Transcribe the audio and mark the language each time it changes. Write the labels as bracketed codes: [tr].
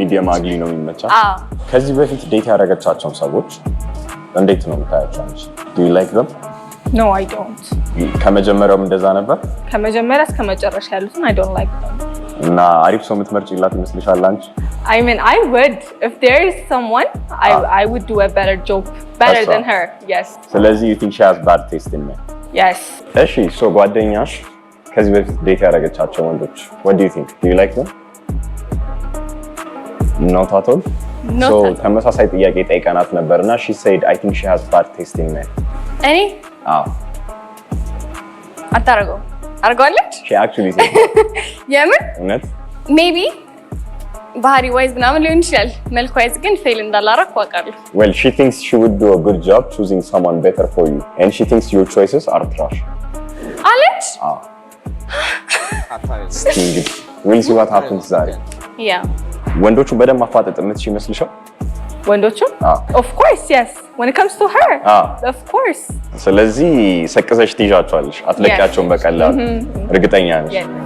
[am] ሚዲየም አግሊ ነው የሚመቻት። አዎ ከዚህ በፊት ዴት ያደረገቻቸው ሰዎች እንዴት ነው የምታያቸው አንቺ? [en] Do you like them? No, I don't. [am] ከመጀመሪያውም እንደዛ ነበር? ከመጀመሪያ እስከ መጨረሻ ያሉትን [en] I don't like them. [am] እና አሪፍ ሰው የምትመርጪላት ይመስልሻል አንቺ? [en] I mean, I would. If there is someone, I would do a better job, better than her. Yes. ስለዚህ you think she has bad taste in men? Yes. [am] እሺ, ሶ ጓደኛሽ ከዚህ በፊት ዴት ያደረገቻቸው ወንዶች [en] what do you think? Do you like them? Not at all? Not so at all. [am] ተመሳሳይ ጥያቄ ጠይቀናት ነበርና [en] she said I think she has bad taste in men. [am] እኔ? አዎ። አታረገው? አርገዋለች? [en] she actually said [am] የምን? እውነት? maybe ባህሪ ዋይዝ ምናምን ሊሆን ይችላል። መልክ ዋይዝ ግን ፌል እንዳላረኩ አውቃለሁ። [en] well she thinks she would do a good job choosing someone better for you and she thinks your choices are trash [am] አለች? አዎ። እንግዲህ [en] we'll see what happens ዛሬ። ያ [am] ወንዶቹ በደንብ ማፋጠጥ የምትችይ ይመስልሻል? ወንዶቹ? [en] of course yes when it comes to her of course። [am] ስለዚህ ሰቅዘሽ ትይዣቸዋለሽ፣ አትለቂያቸውም በቀላሉ እርግጠኛ ነሽ?